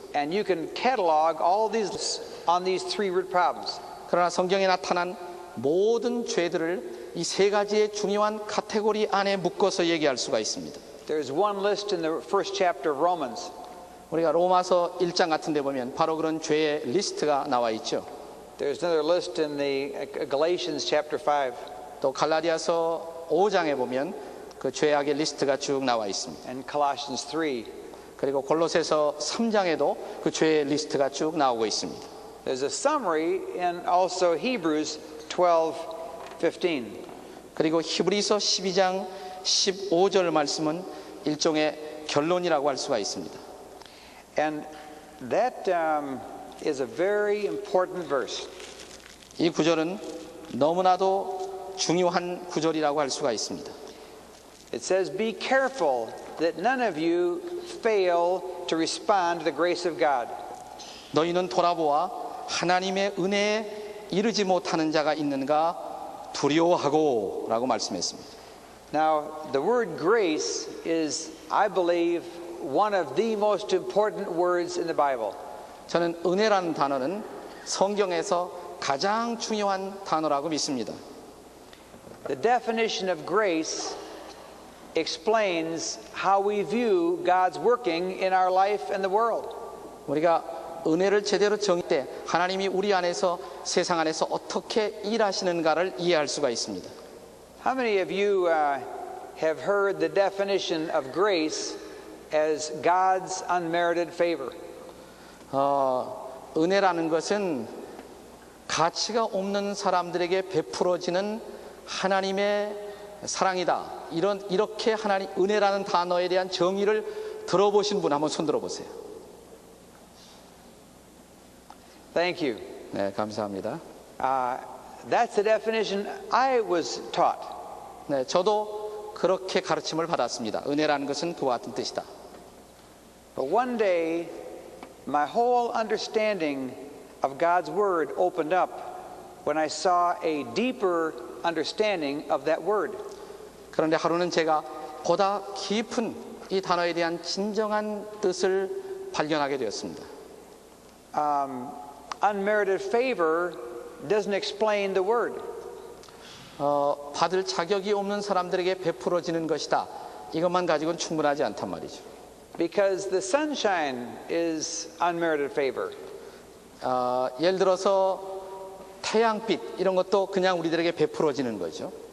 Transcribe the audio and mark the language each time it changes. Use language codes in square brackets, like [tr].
[en] and you can catalog all these on these three root problems. [ko] 그러나 성경에 나타난 모든 죄들을 이 세 가지의 중요한 카테고리 안에 묶어서 얘기할 수가 있습니다. [en] There's one list in the first chapter of Romans. [ko] 우리가 로마서 1장 같은 데 보면 바로 그런 죄의 리스트가 나와 있죠. [en] There's another list in the Galatians chapter 5 [ko] 또 갈라디아서 5장에 보면 그 죄악의 리스트가 쭉 나와 있습니다. [en] and Colossians 3. [ko] 그리고 골로새서 3장에도 그 죄의 리스트가 쭉 나오고 있습니다. [en] There's a summary in also Hebrews 12:15. [ko] 그리고 히브리서 12장 15절 말씀은 일종의 결론이라고 할 수가 있습니다. [en] And that is a very important verse. [ko] 이 구절은 너무나도 중요한 구절이라고 할 수가 있습니다. [en] It says, "Be careful that none of you fail to respond to the grace of God." [ko] 너희는 돌아보아 하나님의 은혜에 이르지 못하는 자가 있는가 두려워하고 라고 말씀했습니다. [en] Now, the word grace is, I believe, one of the most important words in the Bible. [ko] 저는 은혜라는 단어는 성경에서 가장 중요한 단어라고 믿습니다. [en] The definition of grace explains how we view God's working in our life and the world. [ko] 우리가 은혜를 제대로 정의 때 하나님이 우리 안에서 세상 안에서 어떻게 일하시는가를 이해할 수가 있습니다. [en] How many of you have heard the definition of grace as God's unmerited favor? [ko] 은혜라는 것은 가치가 없는 사람들에게 베풀어지는 하나님의 사랑이다. 이렇게 하나님 은혜라는 단어에 대한 정의를 들어보신 분 한번 손 들어보세요. [en] Thank you. [ko] 네, 감사합니다. [en] That's the definition I was taught. [ko] 네, 저도 그렇게 가르침을 받았습니다. 은혜라는 것은 그와 같은 뜻이다. [en] But one day, my whole understanding of God's Word opened up when I saw a deeper understanding of that word. [ko] 그런데 하루는 제가 보다 깊은 이 단어에 대한 진정한 뜻을 발견하게 되었습니다. [en] Unmerited favor doesn't explain the word. [ko] 받을 자격이 없는 사람들에게 베풀어지는 것이다. 이것만 가지고는 충분하지 않단 말이죠. [en] Because the sunshine is unmerited favor. [ko] 예를 들어서 태양빛 이런 것도 그냥 우리들에게 베풀어지는 거죠.